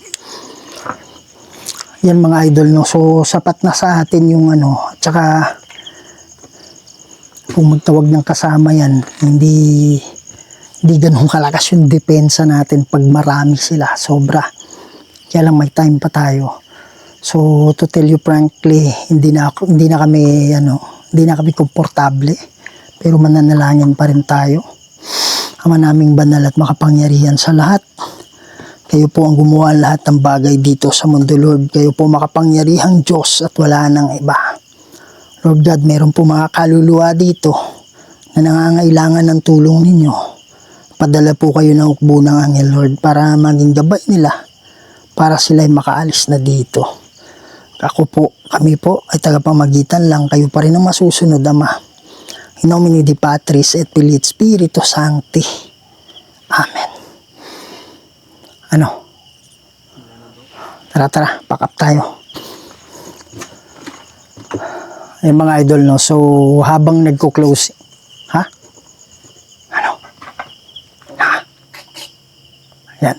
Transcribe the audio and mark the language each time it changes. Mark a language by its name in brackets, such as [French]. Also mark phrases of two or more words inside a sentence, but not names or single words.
[Filipino] Yan mga idol, no? So, sapat na sa atin yung ano. At saka, kung magtawag ng kasama yan, hindi ganun kalakas yung depensa natin pag marami sila. Sobra. Kaya lang may time pa tayo. [English] So, to tell you frankly, [Filipino] hindi na kami komportable. Pero mananalangin pa rin tayo. Ama naming banal at makapangyarihan sa lahat. Kayo po ang gumawa lahat ng bagay dito sa mundo, Lord. Kayo po makapangyarihang Diyos at wala nang iba. [English] Lord God, [Filipino] meron po mga kaluluwa dito na nangangailangan ng tulong ninyo. Padala po kayo ng hukbo ng Angel, Lord, para maging gabay nila, para sila'y makaalis na dito. Kami po ay tagapamagitan lang, kayo pa rin ang masusunod, Ama. [Latin] In nomine di Patris et Filii et Spiritus Sancti. [Filipino] Amen. Ano? Tara, [English] pack up [Filipino] tayo. Ay mga idol, no? So, habang nagko-close, ha? Ano? Ha? Yan.